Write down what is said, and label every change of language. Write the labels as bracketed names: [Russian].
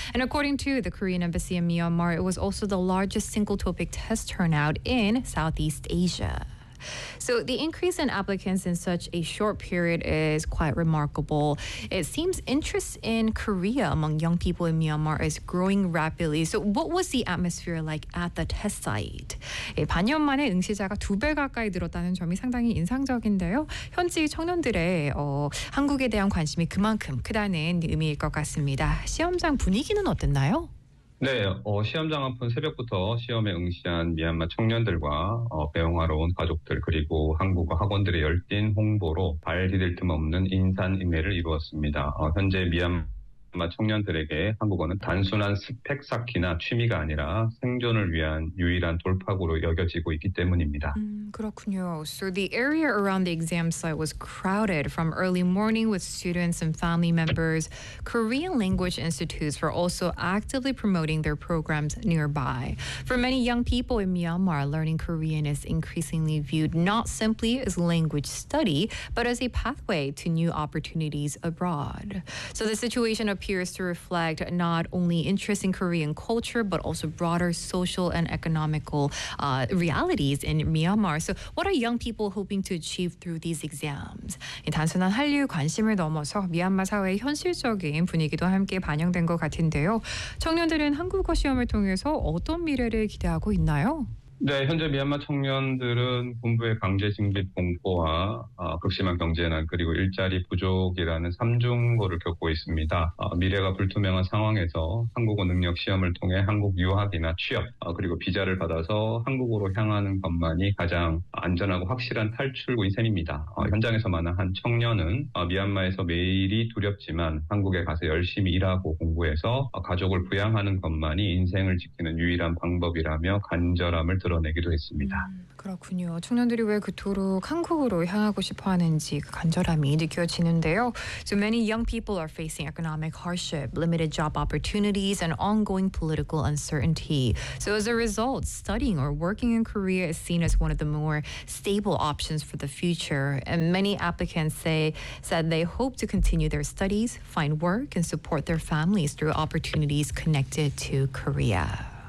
[English] And according to the Korean Embassy in Myanmar, it was also the largest single TOEIC test turnout in Southeast Asia. So the increase in applicants in such a short period is quite remarkable. It seems interest in Korea among young people in Myanmar is growing rapidly. So what was the atmosphere like at the test site? [Korean] 예, 반년 만에 응시자가 두 배 가까이 늘었다는 점이 상당히 인상적인데요. 현지 청년들의 한국에 대한 관심이 그만큼 크다는 의미일 것 같습니다. 시험장 분위기는 어땠나요? 네, 시험장 앞은 새벽부터 시험에 응시한 미얀마 청년들과 배웅하러 온 가족들 그리고 한국어 학원들의 열띤 홍보로 발 디딜 틈 없는 인산인해를 이루었습니다. 현재 미얀마 청년들에게 한국어는 단순한 스펙 쌓기나 취미가 아니라 생존을 위한 유일한 돌파구로 여겨지고 있기 때문입니다. 그렇군요. [English] So the area around the exam site was crowded from early morning with students and family members. Korean language institutes were also actively promoting their programs nearby. For many young people in Myanmar, learning Korean is increasingly viewed not simply as language study, but as a pathway to new opportunities abroad. So the situation appears to reflect not only interest in Korean culture, but also broader social and economical realities in Myanmar. So what are young people hoping to achieve through these exams? [Korean] 단순한 한류 관심을 넘어서 미얀마 사회의 현실적인 분위기도 함께 반영된 것 같은데요. 청년들은 한국어 시험을 통해서 어떤 미래를 기대하고 있나요? 네, 현재 미얀마 청년들은 군부의 강제 징집 공포와 극심한 경제난 그리고 일자리 부족이라는 삼중고를 겪고 있습니다. 미래가 불투명한 상황에서 한국어 능력 시험을 통해 한국 유학이나 취업 그리고 비자를 받아서 한국으로 향하는 것만이 가장 안전하고 확실한 탈출구인 셈입니다. 현장에서 만난 한 청년은 미얀마에서 매일이 두렵지만 한국에 가서 열심히 일하고 공부해서 가족을 부양하는 것만이 인생을 지키는 유일한 방법이라며 간절함을 드러내기도 했습니다. 그렇군요. 청년들이 왜 그토록 한국으로 향하고 싶어하는지 그 간절함이 느껴지는데요. [English] So many young people are facing economic hardship, limited job opportunities, and ongoing political uncertainty. So as a result, studying or working in Korea is seen as one of the more stable options for the future. And many applicants said they hope to continue their studies, find work, and support their families through opportunities connected to Korea.